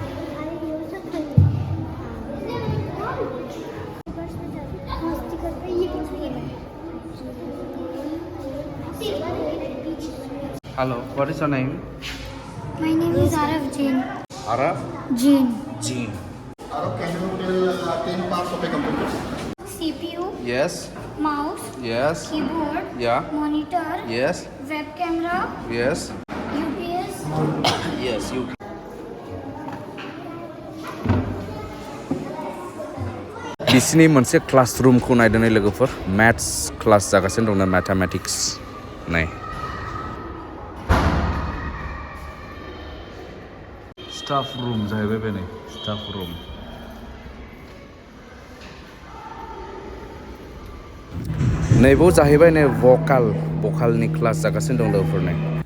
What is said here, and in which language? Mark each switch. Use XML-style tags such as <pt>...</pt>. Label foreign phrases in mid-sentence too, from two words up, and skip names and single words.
<en>hello what is your name My name is Arav Jain. Arav Jain. Arav, can you tell 10 parts of a computer? CPU, yes mouse, yes keyboard, yeah monitor, yes web camera, yes UPS. yes you</en> <brx>बिसिनि मोनसे क्लासरुमखौ नायदों लोगोफोर</brx> <en>maths class</en> <brx>जागासिनो दं मैथमेटिक्स नाय</brx> <en>staff room</en> <brx>जाहैबाय बे नै</brx> <en>staff room</en> <brx>नैबाव जाहैबाय नै भकालनि क्लास जागासिनो दं लोगोफोर नै</brx>